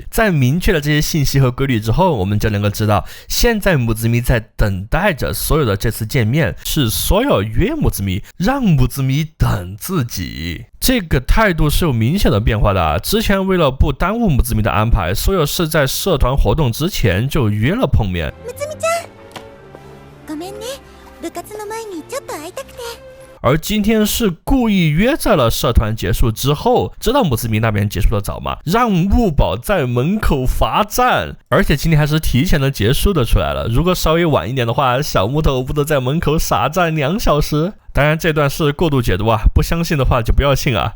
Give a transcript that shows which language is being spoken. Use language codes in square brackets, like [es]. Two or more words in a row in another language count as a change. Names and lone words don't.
[zh] 在明确了这些信息和规律之后，我们就能够知道，现在木子咪在等待着所有的这次见面，是所有约木子咪，让木子咪等自己。这个态度是有明显的变化的啊！之前为了不耽误木子咪的安排，所有是在社团活动之前就约了碰面。 [ja] 木子咪ちゃん、ごめんね。部活の前にちょっと会いたくて。 [zh] 而今天是故意约在了社团结束之后，知道木子咪那边结束的早嘛，让木宝在门口罚站，而且今天还是提前的结束的出来了。如果稍微晚一点的话，小木头不得在门口傻站2小时。当然这段是过度解读啊，不相信的话就不要信啊。